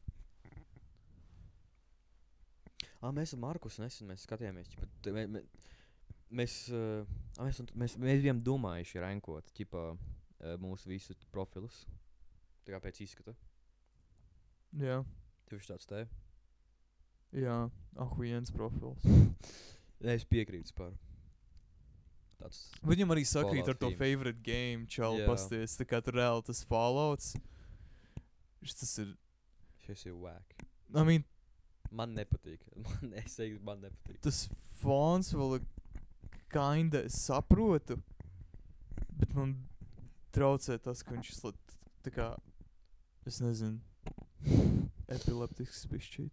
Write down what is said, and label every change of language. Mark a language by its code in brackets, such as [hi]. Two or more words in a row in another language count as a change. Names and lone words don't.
[lv] Mēs ar Markus nesen mēs skatījāmies, mēs bijām domājuši rankot, mūsu visu profilus. Tā kā pēc izskata. Jā, Tev ir tāds te? jā, ahujens profils. Es piekrītu par. Tāds, Viņam arī sakrīt Fallout ar to theme. [en] favorite game, [lv] čau, Jā. pasties. Tā kā tur reāli tas Fallouts. Tas ir, šis ir whack. [en] I mean, [lv] Man nepatīk. Es teiktu, man nepatīk. tas fons vēl ir kinda, es saprotu, bet man traucē tas, ka viņš slat, tā kā, es nezinu, epileptisks pišķīt.